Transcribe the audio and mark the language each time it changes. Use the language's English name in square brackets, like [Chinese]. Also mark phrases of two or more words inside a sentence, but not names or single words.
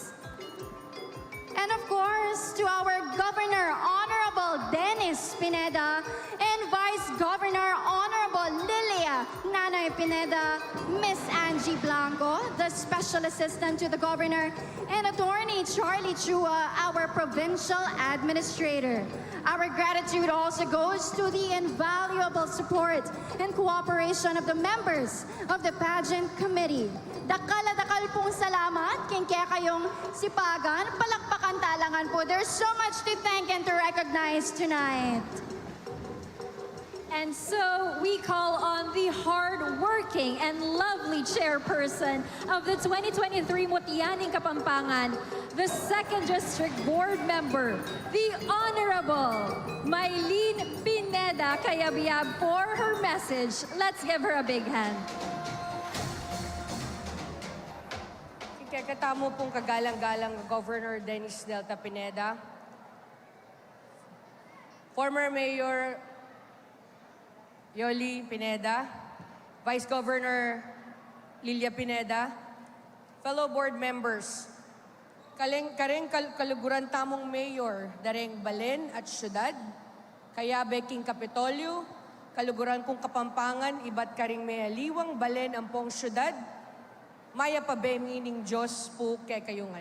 [English] And of course, to our Governor, Honorable Dennis Pineda, and Vice Governor, Honorable Lilia Nanay Pineda, Miss Angie Blanco, the Special Assistant to the Governor, and Attorney Charlie Chua, our Provincial Administrator. Our gratitude also goes to the invaluable support and cooperation of the members of the Pageant Committee. [Pampanga] Dakal na dakal pong salamat king kaya kayong sipagan, palakpakan talangan po. [English] There's so much to thank and to recognize tonight. And so we call on the hard-working and lovely chairperson of the 2023 Mutya Ning Kapampangan, the 2nd District Board Member, the Honorable Mylene Pineda Cayabyab, for her message. Let's give her a big hand. [Pampanga] Ikakatamo pong kagalang-galang Governor Dennis Delta Pineda, [English] former Mayor [Pampanga] Yoli Pineda, [English] Vice Governor Lilia Pineda, fellow board members, [Pampanga] kareng kaluguran tamong Mayor Dareng Balen at Syudad, Kayabe King Kapitolyo, kaluguran kong Kapampangan, iba't karing may aliwang Balen ang pong Syudad, Maya pabemi ning Diyos po kay kayungan.